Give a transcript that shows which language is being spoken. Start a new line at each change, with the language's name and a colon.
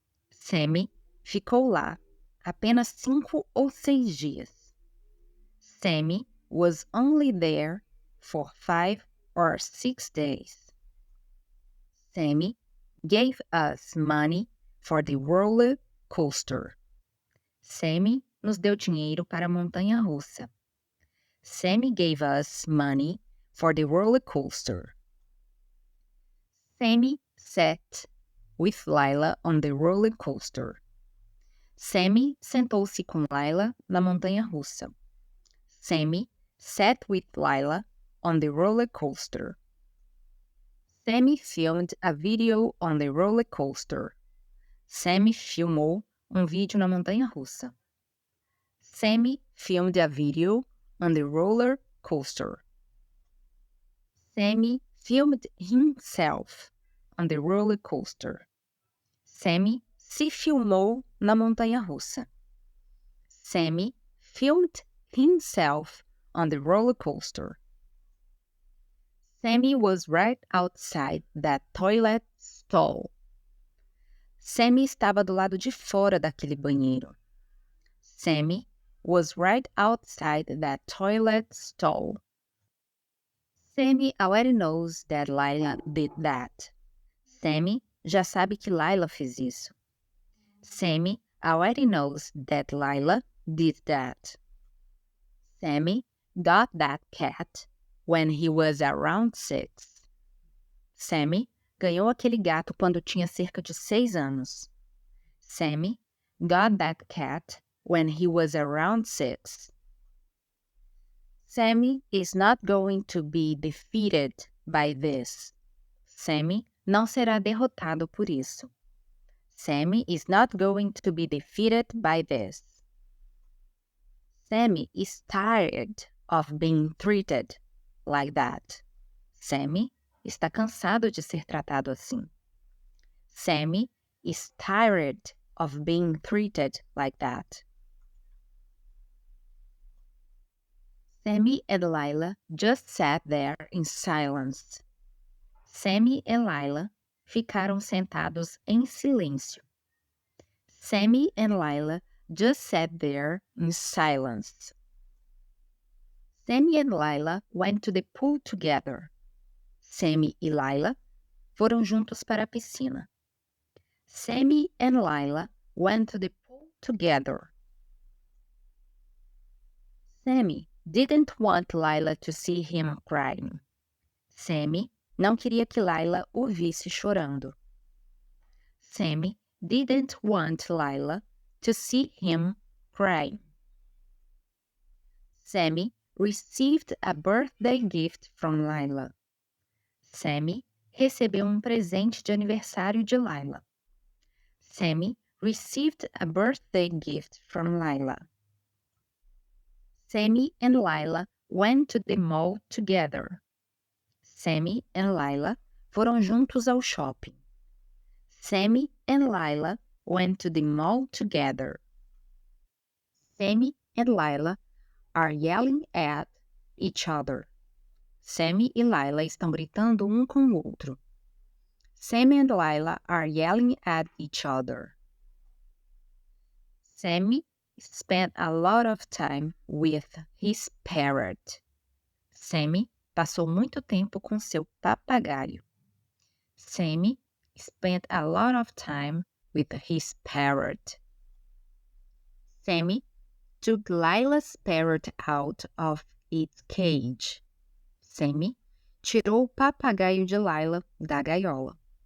Portuguese: Sammy ficou lá apenas 5 ou 6 dias.
English: Sammy was only there for 5 or 6 days. Sammy gave us money for the roller coaster.
Portuguese: Sammy nos deu dinheiro para a montanha-russa.
English: Sammy gave us money for the roller coaster. Sammy sat with Lila on the roller coaster.
Portuguese: Sammy sentou-se com Lila na montanha-russa.
English: Sammy sat with Lila on the roller coaster. Sammy filmed a video on the roller coaster.
Portuguese: Sammy filmou vídeo na montanha-russa.
English: Sammy filmed a video on the roller coaster. Sammy filmed himself on the roller coaster.
Portuguese: Sammy se filmou na montanha-russa.
English: Sammy filmed himself on the roller coaster. Sammy was right outside that toilet stall.
Portuguese: Sammy estava do lado de fora daquele banheiro.
English: Sammy was right outside that toilet stall. Sammy already knows that Lila did that.
Portuguese: Sammy já sabe que Lila fez isso.
English: Sammy already knows that Lila did that. Sammy got that cat when he was around 6.
Portuguese: Sammy ganhou aquele gato quando tinha cerca de 6 anos.
English: Sammy got that cat when he was around 6. Sammy is not going to be defeated by this.
Portuguese: Sammy não será derrotado por isso.
English: Sammy is not going to be defeated by this. Sammy is tired of being treated like that.
Portuguese: Sammy está cansado de ser tratado assim.
English: Sammy is tired of being treated like that. Sammy and Lila just sat there in silence.
Portuguese: Sammy e Lila ficaram sentados em silêncio.
English: Sammy and Lila just sat there in silence. Sammy and Lila went to the pool together.
Portuguese: Sammy e Lila foram juntos para a piscina.
English: Sammy and Lila went to the pool together. Sammy didn't want Lila to see him crying.
Portuguese: Sammy não queria que Lila o visse chorando.
English: Sammy didn't want Lila to see him crying. Sammy received a birthday gift from Lila.
Portuguese: Sammy recebeu presente de aniversário de Lila.
English: Sammy received a birthday gift from Lila. Sammy and Lila went to the mall together.
Portuguese: Sammy and Lila foram juntos ao shopping.
English: Sammy and Lila went to the mall together. Sammy and Lila are yelling at each other.
Portuguese: Sammy e Lila estão gritando com o outro.
English: Sammy and Lila are yelling at each other. Sammy spent a lot of time with his parrot.
Portuguese: Sammy passou muito tempo com seu papagaio.
English: Sammy spent a lot of time with his parrot. Sammy took Lila's parrot out of its cage.
Portuguese: Sammy tirou o papagaio de Lila da gaiola.